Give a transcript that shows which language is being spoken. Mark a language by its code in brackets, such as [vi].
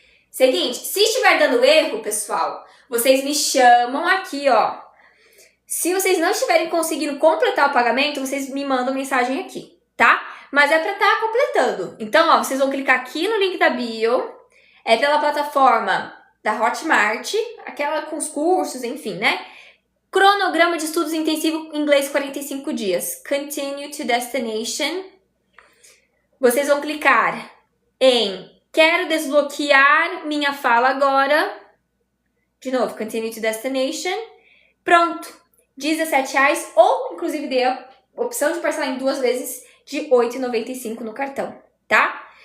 [pt] Seguinte, se estiver dando erro, pessoal, vocês me chamam aqui, Se vocês não estiverem conseguindo completar o pagamento, vocês me mandam mensagem aqui, tá? Mas é pra estar completando. Então, vocês vão clicar aqui no link da bio. É pela plataforma da Hotmart, aquela com os cursos, enfim, né? Cronograma de estudos intensivo inglês 45 dias. [en] Continue to destination. [pt] Vocês vão clicar em quero desbloquear minha fala agora. De novo, [en] continue to destination. [pt] Pronto. R$17 ou, inclusive, dê a opção de parcelar em 2 vezes de R$8,95 no cartão, tá?